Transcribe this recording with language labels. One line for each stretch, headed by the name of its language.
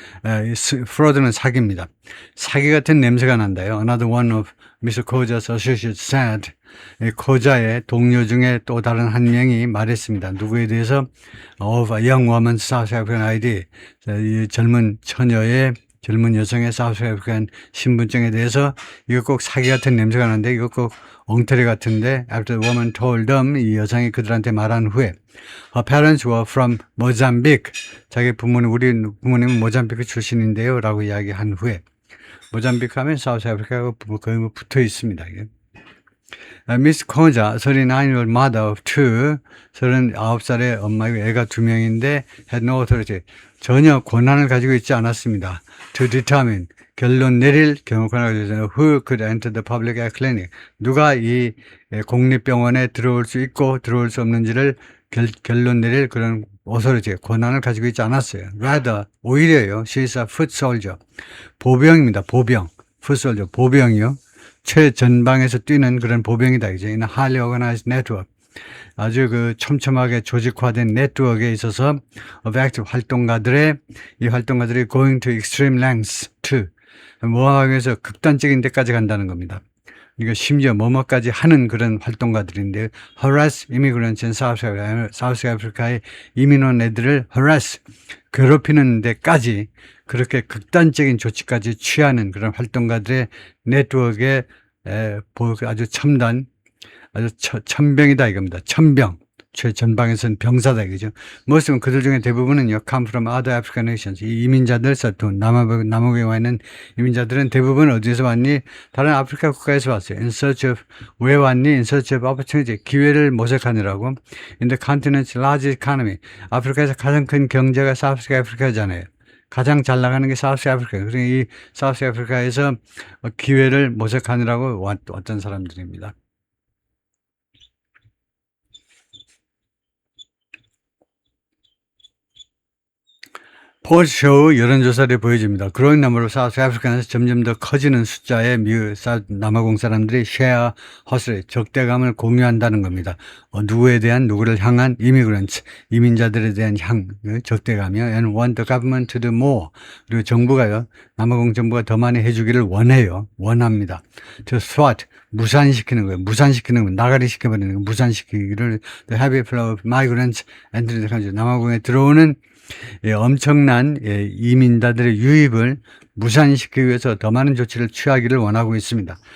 Korean: fraud는 사기입니다. 사기 같은 냄새가 난다요.
English: Another one of Mr. Koja's associates said.
Korean: 코자의 동료 중에 또 다른 한 명이 말했습니다. 누구에 대해서?
English: Of a young woman's South African ID.
Korean: 이 젊은 여성의 South African 신분증에 대해서 이거 꼭 사기 같은 냄새가 나는데 이거 꼭 엉터리 같은데
English: after the woman told them
Korean: 이 여성이 그들한테 말한 후에
English: her parents were from Mozambique.
Korean: 우리 부모님은 모잠비크 출신인데요 라고 이야기한 후에 모잠비크 하면 사우스 아프리카가 거의 붙어 있습니다.
English: Miss Koja, 39-year-old mother of two,
Korean: 39살의 엄마이고 애가 2명인데
English: had no authority.
Korean: 전혀 권한을 가지고 있지 않았습니다.
English: To determine,
Korean: 결론 내릴 권한을 가지고 있어요.
English: Who could enter the public clinic?
Korean: 누가 이 공립병원에 들어올 수 있고 들어올 수 없는지를 결론 내릴 그런 authority, 권한을 가지고 있지 않았어요. Rather, 오히려요.
English: She is a foot soldier.
Korean: 보병입니다. 보병.
English: foot soldier, 보병이요.
Korean: 최전방에서 뛰는 그런 보병이다. 이제
English: in a highly organized network.
Korean: 아주 촘촘하게 조직화된 네트워크에 있어서
English: of active
Korean: 이 활동가들이
English: going to extreme lengths to
Korean: 뭐하기 위해서 극단적인 데까지 간다는 겁니다. 그러니까 심지어 뭐뭐까지 하는 그런 활동가들인데
English: harass immigrants in South Africa
Korean: 의 이민원 애들을 harass 괴롭히는 데까지 그렇게 극단적인 조치까지 취하는 그런 활동가들의 네트워크에 아주 첨단, 아주 천병이다 이겁니다. 천병. 최전방에서는 병사다 이거죠.
English: most
Korean: 그들 중에 대부분은요
English: come from other African nations.
Korean: 이 이민자들 남아공에 와 있는 이민자들은 대부분 어디서 왔니? 다른 아프리카 국가에서 왔어요.
English: in search of
Korean: 왜 왔니?
English: in search of opportunity
Korean: 기회를 모색하느라고.
English: in the continent's largest economy
Korean: 아프리카에서 가장 큰 경제가 사우스 아프리카잖아요. 가장 잘 나가는 게 사우스 아프리카. 그러니까 이 사우스 아프리카에서 기회를 모색하느라고 왔던 사람들입니다. 폴쇼 여론조사를 보여줍니다.
English: growing number of South Africans
Korean: 점점 더 커지는 숫자의 남아공 사람들이
English: share hustle,
Korean: 적대감을 공유한다는 겁니다. 누구에 대한 누구를 향한 immigrants, 이민자들에 대한 적대감이요.
English: and want the government to do more.
Korean: 그리고 정부가요. 남아공 정부가 더 많이 해주기를 원합니다.
English: to thwart,
Korean: 무산시키는 거예요. 나가리 시켜버리는 거예요. 무산시키기를
English: the heavy flow of migrants entering the country.
Korean: 남아공에 들어오는 엄청난 이민자들의 유입을 무산시키기 위해서 더 많은 조치를 취하기를 원하고 있습니다.